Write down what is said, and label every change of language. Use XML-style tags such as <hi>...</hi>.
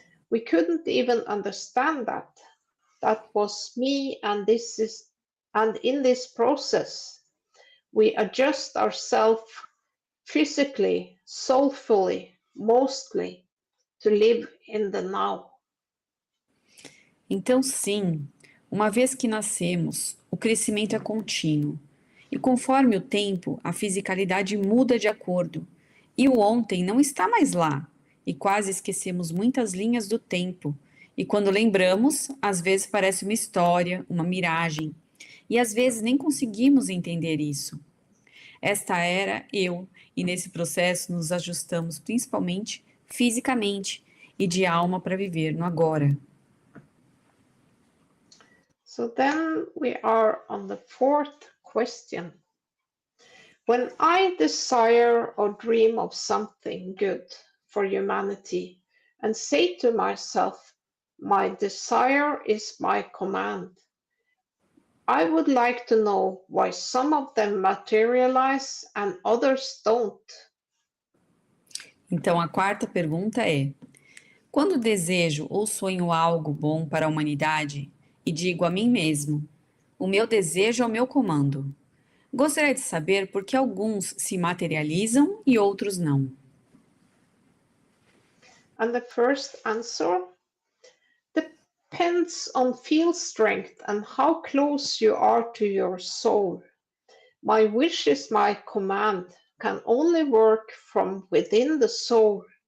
<en>We couldn't even understand that. That was me, and in this process, we adjust ourselves physically, soulfully, mostly, to live in the now.</en> <pt>Então, sim, uma vez que nascemos, o crescimento é contínuo. E conforme o tempo, a fisicalidade muda de acordo. E o ontem não está mais lá. E quase esquecemos muitas linhas do tempo. E quando lembramos, às vezes parece uma história, uma miragem. E às vezes nem conseguimos entender isso. Esta era eu, e nesse processo nos ajustamos principalmente fisicamente e de alma para viver no agora.</pt> <en>So then we are on the fourth question. When I desire or dream of something good, for humanity and say to myself, my desire is my command. I would like to know why some of them materialize and others don't.</en> <pt>Então, a quarta pergunta é: quando desejo ou sonho algo bom para a humanidade e digo a mim mesmo, o meu desejo é o meu comando, gostaria de saber por que alguns se materializam e outros não.</pt> <en>And the first answer depends on field strength and how close you are to your soul. My wish is my command can only work from within the soul.</en>